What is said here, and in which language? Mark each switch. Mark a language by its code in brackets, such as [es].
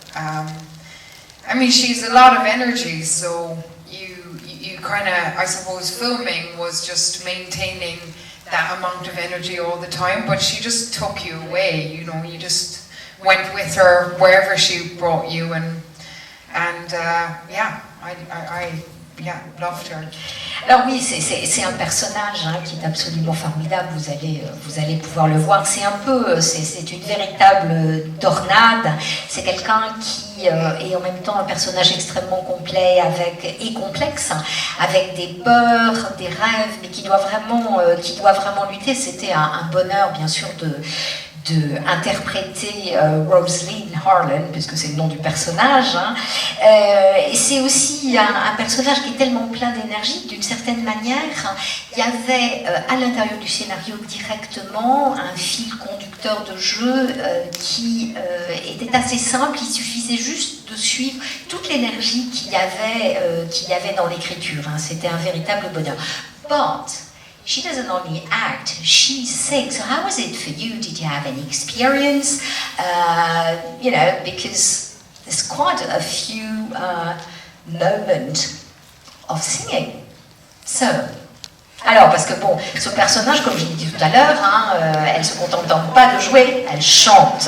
[en] I mean, she's a lot of energy, so you kind of, I suppose, filming was just maintaining that amount of energy all the time, but she just took you away, you know, you just went with her wherever she brought you, and yeah, I loved her. [fr] Alors oui, c'est un personnage qui est absolument formidable, vous allez pouvoir le voir, c'est une véritable tornade, c'est quelqu'un qui est en même temps un personnage extrêmement complet et complexe, avec des peurs, des rêves, mais qui doit vraiment lutter. C'était un bonheur bien sûr interpréter Rosalind Harlan, puisque c'est le nom du personnage. Hein. Et c'est aussi un personnage qui est tellement plein d'énergie, d'une certaine manière. Il y avait à l'intérieur du scénario directement un fil conducteur de jeu qui était assez simple. Il suffisait juste de suivre toute l'énergie qu'il y avait dans l'écriture. Hein. C'était un véritable bonheur. [en] But she doesn't only act, she sings. So how was it for you? Did you have any experience? You know, because there's quite a few moments of singing. [fr] So, alors, parce que bon, ce personnage, comme je l'ai dit tout à l'heure, hein, elle ne se contente pas de jouer, elle chante.